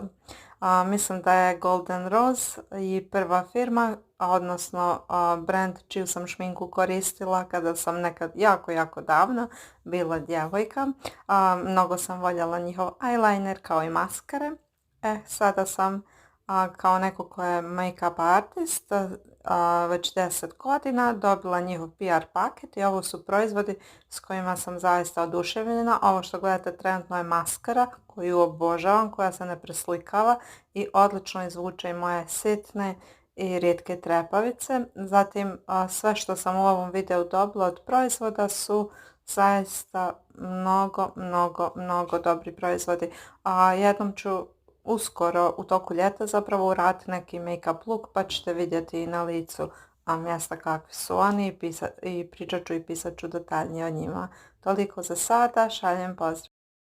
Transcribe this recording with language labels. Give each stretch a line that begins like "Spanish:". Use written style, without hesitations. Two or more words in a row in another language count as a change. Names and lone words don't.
Bosnian: Mislim da je Golden Rose i prva firma, odnosno brand čiju sam šminku koristila kada sam nekad jako davno bila djevojka. Mnogo sam voljela njihov eyeliner kao i maskare. Sada sam kao neko ko je
English: make-up artist
Bosnian: već 10 godina dobila njihov PR paket i ovo su proizvodi s kojima sam zaista oduševljena. Ovo što gledate trenutno je maskara koju obožavam, koja se ne preslikava i odlično izvuče i moje sitne i rijetke trepavice. Zatim sve što sam u ovom videu dobila od proizvoda su zaista mnogo dobri proizvodi. Jednom ću uskoro u toku ljeta zapravo uraditi neki
English: make-up look,
Bosnian: pa ćete vidjeti i na licu mjesta kakvi su oni i pričat ću i pisat ću detaljnije o njima. Toliko za sada, šaljem pozdrav.